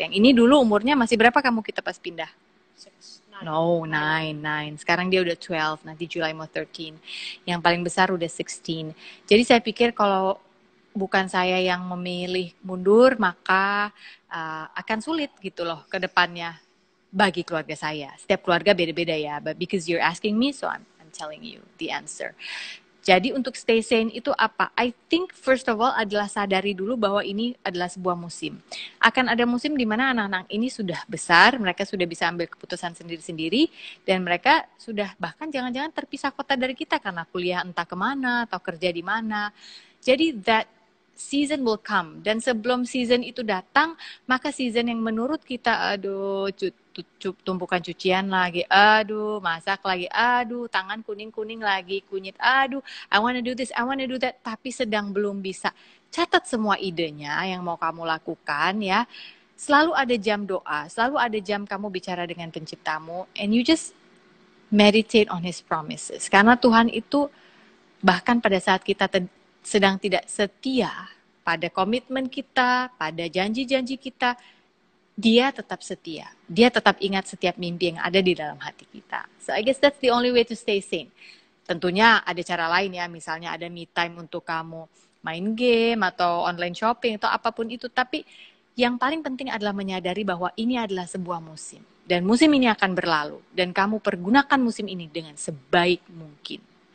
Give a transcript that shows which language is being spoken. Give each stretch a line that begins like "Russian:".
Indonesian: Yang ini dulu umurnya masih berapa kamu kita pas pindah? 9. Sekarang dia udah 12, nanti Julai mau 13. Yang paling besar udah 16. Jadi saya pikir kalau bukan saya yang memilih mundur, maka akan sulit gitu loh ke depannya bagi keluarga saya. Setiap keluarga beda-beda ya,
English: but because you're asking me, so I'm telling you the answer.
Indonesian: Jadi untuk stay sane itu apa?
English: I think first of all
Indonesian: adalah sadari dulu bahwa ini adalah sebuah musim. Akan ada musim di mana anak-anak ini sudah besar, mereka sudah bisa ambil keputusan sendiri-sendiri, dan mereka sudah bahkan jangan-jangan terpisah kota dari kita karena kuliah entah kemana atau kerja di mana. Jadi
English: that season will come,
Indonesian: dan sebelum season itu datang, maka season yang menurut kita aduh tumpukan cucian lagi, aduh masak lagi, aduh tangan kuning-kuning lagi, kunyit, aduh
English: I wanna do this, I wanna do that,
Indonesian: tapi sedang belum bisa. Catat semua idenya yang mau kamu lakukan ya. Selalu ada jam doa, selalu ada jam kamu bicara dengan penciptamu,
English: and you just meditate on his promises.
Indonesian: Karena Tuhan itu bahkan pada saat kita sedang tidak setia pada komitmen kita, pada janji-janji kita, dia tetap setia. Dia tetap ingat setiap mimpi yang ada di dalam hati kita.
English: So I guess that's the only way to stay sane.
Indonesian: Tentunya ada cara lain ya, misalnya ada me time untuk kamu main game atau online shopping atau apapun itu. Tapi yang paling penting adalah menyadari bahwa ini adalah sebuah musim. Dan musim ini akan berlalu. Dan kamu pergunakan musim ini dengan sebaik mungkin.